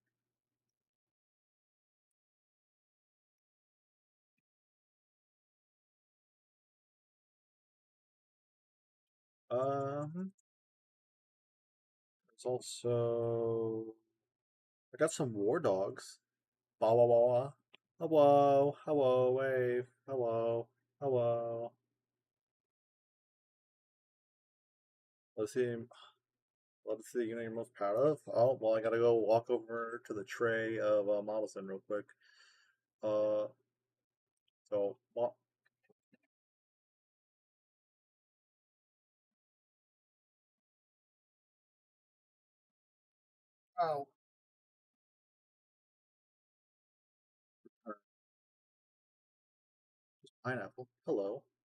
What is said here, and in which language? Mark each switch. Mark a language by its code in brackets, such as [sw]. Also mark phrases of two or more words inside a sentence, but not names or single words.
[en] It's also I got some War Dogs. Ba wa wa wa. Hello, hello, wave. Hello, hello. Let's see. Let's see the unit you're most proud of. Oh, well, I gotta go walk over to the tray of models then real quick. Uh, so, well, oh, pineapple. Hello.